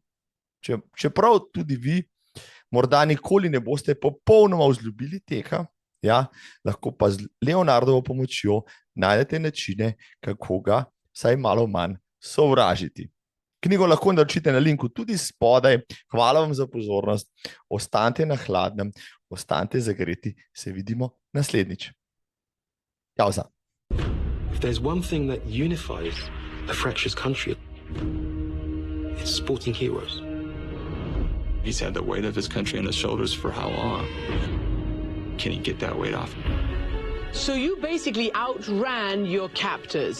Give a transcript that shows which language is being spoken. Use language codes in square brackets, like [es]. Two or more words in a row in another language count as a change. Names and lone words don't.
[sl] Čeprav tudi vi morda nikoli ne boste popolnoma vzljubili teka, lahko pa z Leonardovo pomočjo najdete načine, kako ga vsaj malo manj sovražiti. Knjigo lahko naročite na linku tudi spodaj. Hvala vam za pozornost. Ostanite na hladnem, ostanite zagreti. Se vidimo naslednjič. Jauza. [en] If there's one thing that unifies a fractious country, it's sporting heroes. He's had the weight of his country on his shoulders for how long? Can he get that weight off? So you basically outran your captors.